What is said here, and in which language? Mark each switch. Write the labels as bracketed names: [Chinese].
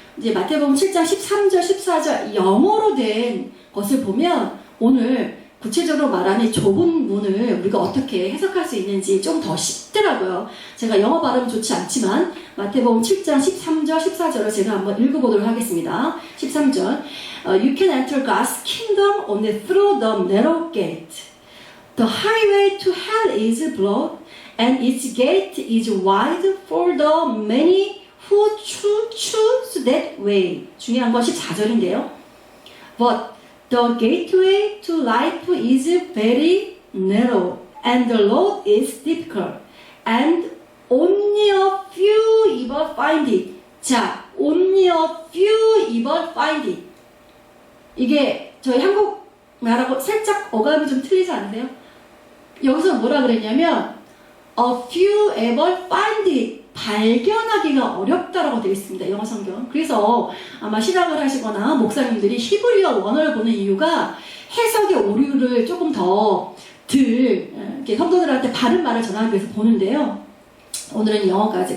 [Korean] 이제 마태복음 7장 13절, 14절 영어로 된 것을 보면 오늘 구체적으로 말하는 좁은 문을 우리가 어떻게 해석할 수 있는지 좀 더 쉽더라고요. 제가 영어 발음은 좋지 않지만 마태복음 7장 13절, 14절을 제가 한번 읽어보도록 하겠습니다. [English] 13절 You can enter God's kingdom only through the narrow gate. The highway to hell is broad and its gate is wide for the many who choose that way. [Korean] 중요한 건 14절인데요. [English] But The gateway to life is very narrow and the road is difficult and only a few even find it. [Korean] 자, [English] only a few even find it. [Korean] 이게 저희 한국 말하고 살짝 어감이 좀 틀리지 않으세요? 여기서 뭐라 그랬냐면 [English] a few ever find it. [Korean] 발견하기가 어렵다라고 되어 있습니다. 영어 성경. 그래서 아마 신학을 하시거나 목사님들이 히브리어 원어를 보는 이유가 해석의 오류를 조금 더 이렇게 성도들한테 바른 말을 전하기 위해서 보는데요. 오늘은 영어까지.